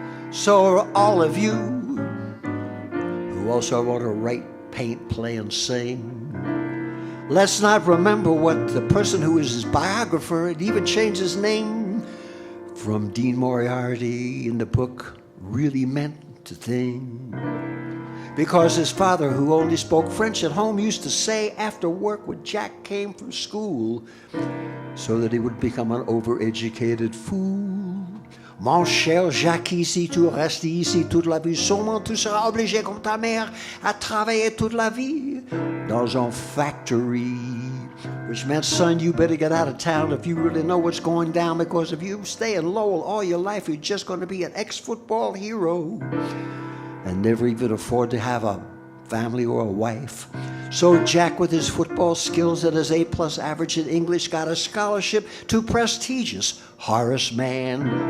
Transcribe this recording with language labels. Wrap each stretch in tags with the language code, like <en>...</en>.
<en>So all of you who also want to write, paint, play, and sing, let's not remember what the person who is his biographer and even changed his name from Dean Moriarty in the book really meant to think. Because his father, who only spoke French at home, used to say after work when Jack came from school, so that he would become an overeducated fool.</en> <fr>Mon cher Jackie, si tu restes ici toute la vie, sûrement tu seras obligé comme ta mère à travailler toute la vie dans un factory.</fr> <en>Which meant, son, you better get out of town if you really know what's going down, because if you stay in Lowell all your life, you're just going to be an ex-football hero and never even afford to have a family or a wife. So Jack, with his football skills and his A+ average in English, got a scholarship to prestigious Horace Mann.</en>